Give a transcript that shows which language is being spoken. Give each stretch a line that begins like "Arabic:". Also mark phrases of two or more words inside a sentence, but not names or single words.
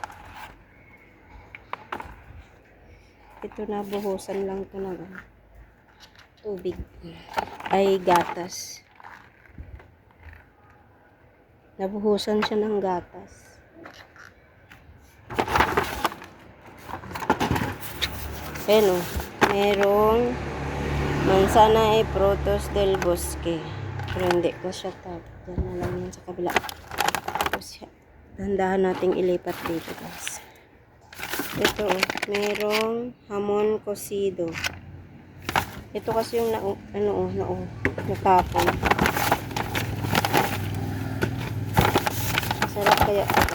Filipino: Ito na, buhusan lang ito ng tubig. Ay, gatas. Nabuhusan siya ng gatas. Ayan o. Merong
Spanish: manzana e frutos del bosque.
Filipino: Pero hindi ko siya tag. Diyan na lang yan sa kabila. Tapos, dandahan nating ilipat dito guys. Ito o. Merong
Spanish: hamon cocido.
Filipino: Ito kasi yung natapon. Sarap kaya ito.